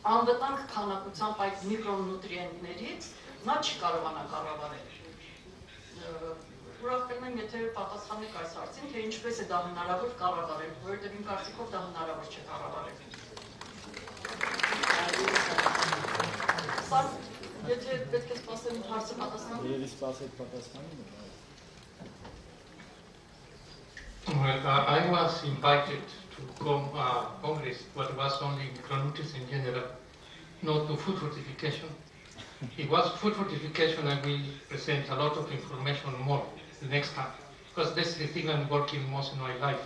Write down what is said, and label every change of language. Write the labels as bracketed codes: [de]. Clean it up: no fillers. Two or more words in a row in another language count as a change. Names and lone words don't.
[hy] անվտանգ քանակությամբ այդ միկրոնուտրիենտներից նա չի կարողանա կառավարել։ Ուրախ կլինեմ, եթե պատասխանեք այս հարցին, թե ինչպես է դա հնարավոր կառավարել, որովհետև իմ կարծիքով դա հնարավոր չէ կառավարել։ Սա, եթե պետք է սպասեմ հարցը պատասխանեմ։ Երևի սպասեք պատասխանին։ [en] Well, I was invited to Congress, but it was only micronutrients in general, not to food fortification. If it was food fortification, I will present a lot of information more the next time, because that's the thing I'm working most in my life.